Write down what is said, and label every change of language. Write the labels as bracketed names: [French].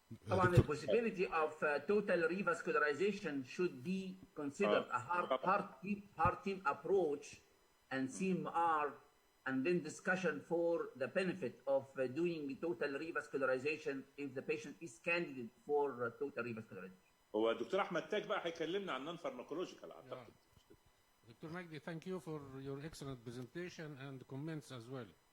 [English] طبعا the possibility of total revascularization should be considered a heart team approach and CMR, and then discussion for the benefit of doing total revascularization if the patient is candidate for total revascularization. [Arabic] هو دكتور احمد تاج بقى هيكلمنا عن نون فارماكولوجيكال اعتقد. [English] Dr. Magdi, thank you for your excellent presentation and comments as well.